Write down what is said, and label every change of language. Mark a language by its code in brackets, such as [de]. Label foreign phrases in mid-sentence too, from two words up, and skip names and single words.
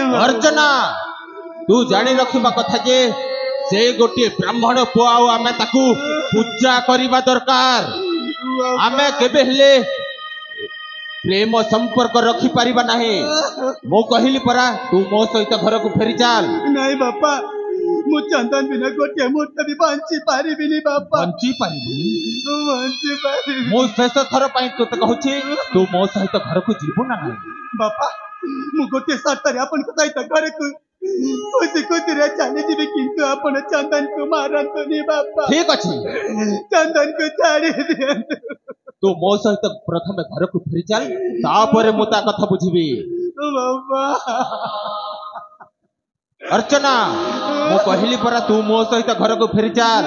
[or] ଅର୍ଚନା ତୁ ଜାଣି ରଖିବା କଥା ଯେ ସେ ଗୋଟେ ବ୍ରାହ୍ମଣ ପୁଅ ଆମେ ତାକୁ ପୂଜା କରିବା ଦରକାର ଆମେ କେବେ ହେଲେ ପ୍ରେମ ସମ୍ପର୍କ ରଖି ପାରିବା ନାହିଁ ମୋ କହିଲା ପରା ତୁ ମୋ ସହିତ ଘର କୁ ଫେରି ଚାଲ। ନାହିଁ ବାପା ମୁଁ ଚନ୍ଦନ ବିନା ଗୋଟେ ମୁହୂର୍ତ୍ତ ବି ବଞ୍ଚି ପାରିବିନି ବାପା ବଞ୍ଚି ପାରିବିନି ମୋ ଶେଷ ଥର ପାଇଁ ତୋ କହୁଛି ତୁ ମୋ ସହିତ ଘର କୁ ଯିବୁ ନା ବାପା ମୁଁ ଗୋଟେ ସର୍ତ୍ତ ରେ ଆପଣ କୁ ସହିତ ଘର କୁ ଖୁସି ଖୁସି ରେ ଚାଲି ଯିବି କିନ୍ତୁ ଆପଣ ଚନ୍ଦନ କୁ ମାରନ୍ତୁ ନି ବାପା। ଠିକ୍ ଅଛି ଚନ୍ଦନ କୁ ଛାଡ଼ି ଦିଅନ୍ତୁ ତୁ ମୋ ସହିତ ପ୍ରଥମ ଘର କୁ ଫେରି ଚାଲ ତାପରେ ମୁଁ ତା କଥା ବୁଝିବି बाबा। ଅର୍ଚନା ମୋ କହିଲା ପରା ତୁ ମୋ ସହିତ ଘର କୁ ଫେରି ଚାଲ